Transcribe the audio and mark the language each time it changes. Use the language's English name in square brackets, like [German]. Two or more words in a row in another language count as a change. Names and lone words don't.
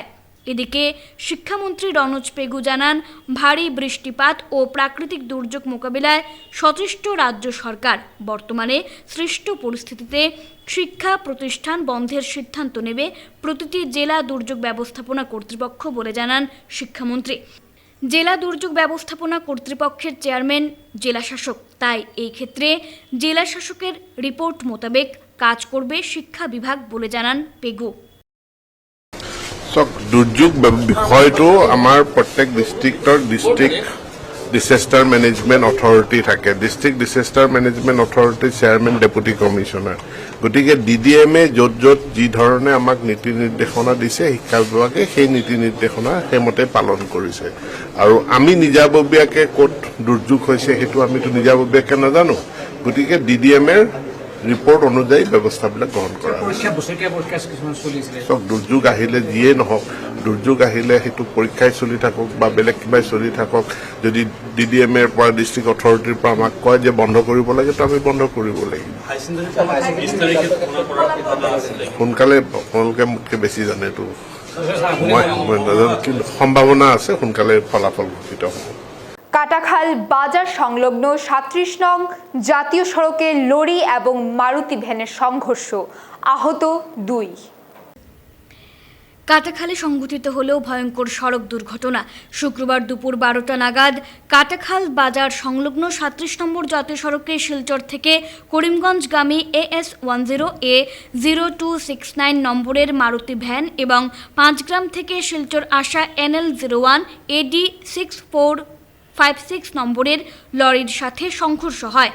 [Bangla] এদিকে শিক্ষামন্ত্রী রনোজ পেগু জানান, ভারী বৃষ্টিপাত ও প্রাকৃতিক দুর্যোগ মোকাবিলায় সচেষ্ট রাজ্য সরকার বর্তমানে সৃষ্ট পরিস্থিতিতে শিক্ষা প্রতিষ্ঠান বন্ধের সিদ্ধান্ত নেবে প্রতিটি জেলা দুর্যোগ ব্যবস্থাপনা কর্তৃপক্ষ বলে জানান শিক্ষামন্ত্রী। জেলা দুর্যোগ ব্যবস্থাপনা কর্তৃপক্ষের চেয়ারম্যান জেলা শাসক, তাই এই ক্ষেত্রে জেলা শাসকের রিপোর্ট মোতাবেক কাজ করবে শিক্ষা বিভাগ বলে জানান পেগু। [Assamese] দুর্যোগ বিষয়টো আমাৰ প্ৰত্যেক [English] district disaster management authority [Assamese] থাকে। [English] District Disaster Management Authority's chairman Deputy Commissioner. [Assamese] গতিকে DDM-এ য'ত য'ত যি ধৰণে আমাক নীতি নিৰ্দেশনা দিছে শিক্ষা বিভাগে সেই নীতি নিৰ্দেশনা সেইমতে পালন কৰিছে। আৰু আমি নিজাববীয়াকৈ ক'ত দুৰ্যোগ হৈছে সেইটো আমিতো নিজাববীয়াকৈ নাজানো। গতিকে DDM-এৰ রিপোর্ট অনুযায়ী ব্যবস্থাবিলাক গ্রহণ করা চব দুর্যোগ আহিলে যিয়ে নহওক, দুর্যোগ আহিলে সেইটো পৰীক্ষাই চলি থাকক বা বেলেগ কিবাই চলি থাকক, যদি DDM-এৰ পৰা [English] district authority's [Assamese] পৰা আমাক কয় যে বন্ধ কৰিব লাগে তো আমি বন্ধ কৰিব লাগিব। সোনকালে আপোনালোকে মোতকৈ বেছি জানে, এইটো মই নাজানো, কিন্তু সম্ভাৱনা আছে সোনকালে ফলাফল ঘোষিত হ'ব। [Bangla] কাটাখাল বাজার সংলগ্ন 37 নং জাতীয় সড়কে লরি এবং মারুতি ভ্যানের সংঘর্ষ, আহত 2। কাটাখালে সংঘটিত হলেও ভয়ঙ্কর সড়ক দুর্ঘটনা। শুক্রবার দুপুর 12টা নাগাদ কাটাখাল বাজার সংলগ্ন 37 নম্বর জাতীয় সড়কে শিলচর থেকে করিমগঞ্জগামী AS10A 0269 নম্বরের মারুতি ভ্যান এবং পাঁচগ্রাম থেকে শিলচর আসা NL01 AD 6456 নম্বরের লরির সাথে সংঘর্ষ হয়।